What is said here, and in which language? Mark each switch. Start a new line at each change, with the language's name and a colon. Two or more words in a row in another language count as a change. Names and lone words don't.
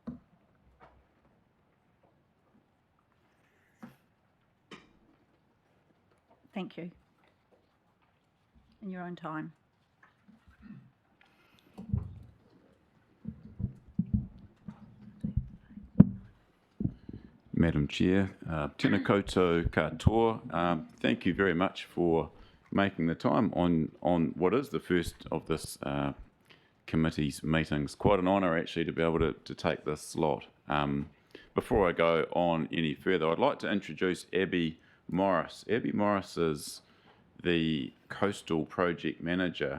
English: Thank you. In your own time. Madam Chair,
Māori: tēnā koutou katoa.
English: Thank you very much for making the time on what is the first of this committee's meetings. Quite an honour actually to be able to take this slot. Before I go on any further, I'd like to introduce Abby Morris. Abby Morris is the Coastal Project Manager.